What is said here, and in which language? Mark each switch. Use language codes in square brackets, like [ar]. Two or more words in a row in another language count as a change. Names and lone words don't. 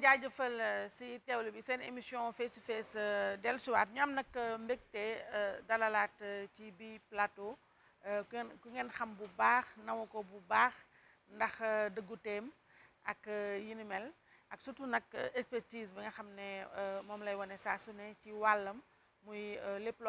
[wo] jaajëfal si teewlu bi seen émission [en] face to face [wo] dellusiwaat ñu am nag mbégte dalalaat ci bi plateau ku ngeen xam bu baax naw ko bu baax ndax dëgguteem ak yi ni mel ak surtout nag expertise bi nga xam ne moom lay wane saa su ne ci wàllam muy lépp loo